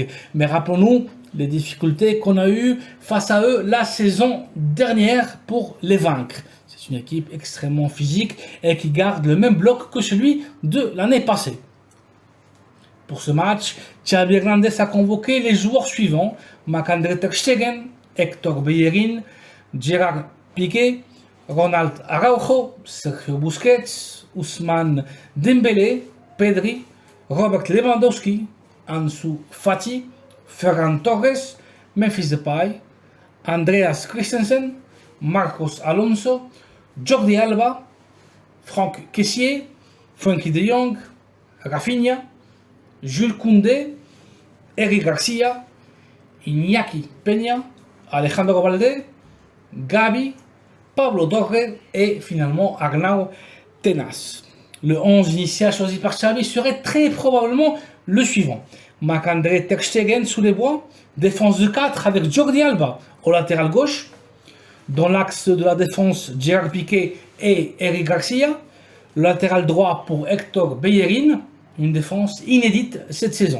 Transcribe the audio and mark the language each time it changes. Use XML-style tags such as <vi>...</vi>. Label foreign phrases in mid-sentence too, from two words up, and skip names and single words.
<fr>Mais rappelons-nous les difficultés qu'on a eues face à eux la saison dernière pour les vaincre. C'est une équipe extrêmement physique et qui garde le même bloc que celui de l'année passée. Pour ce match, Xavi Hernández a convoqué les joueurs suivants: Marc-André Ter Stegen, Héctor Bellerín, Gerard Piqué, Ronald Araujo, Sergio Busquets, Ousmane Dembélé, Pedri, Robert Lewandowski, Ansu Fati, Ferran Torres, Memphis Depay, Andreas Christensen, Marcos Alonso, Jordi Alba, Franck Kessié, Frenkie de Jong, Rafinha, Jules Koundé, Eric Garcia, Iñaki Peña, Alejandro Balde, Gabi, Pablo Torre et finalement Arnau Tenas. Le 11 initial choisi par Xavi serait très probablement le suivant: Marc-André Ter Stegen sous les bois, défense de 4 avec Jordi Alba au latéral gauche, dans l'axe de la défense Gerard Piqué et Eric Garcia, le latéral droit pour Héctor Bellerín, une défense inédite cette saison.</fr>